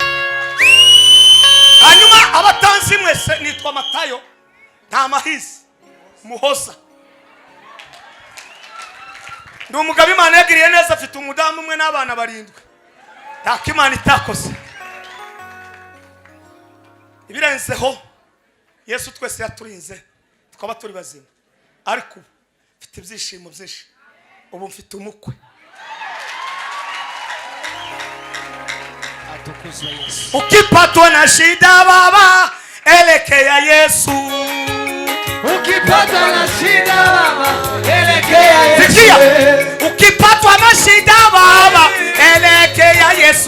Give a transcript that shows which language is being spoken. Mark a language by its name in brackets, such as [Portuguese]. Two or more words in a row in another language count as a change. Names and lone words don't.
[Kinyarwanda] Hanyuma abatanzi mwese nitwa Matayo nta mahizi Muhoza ndi umugabo Imana yagiriye neza afite umudamu umwe n'abana 7 ntako Imana itakoze ibirenzeho. Yesu twese yaturinze tukaba turi bazima ariko mfite ibyishimo byinshi ubu mfite umukwe. Atukuzwe Yesu. [Swahili] Ukipatwa na shida baba elekea Yesu. Ukipatwa na shida baba elekea Yesu. Ukipatwa na shida baba elekea Yesu.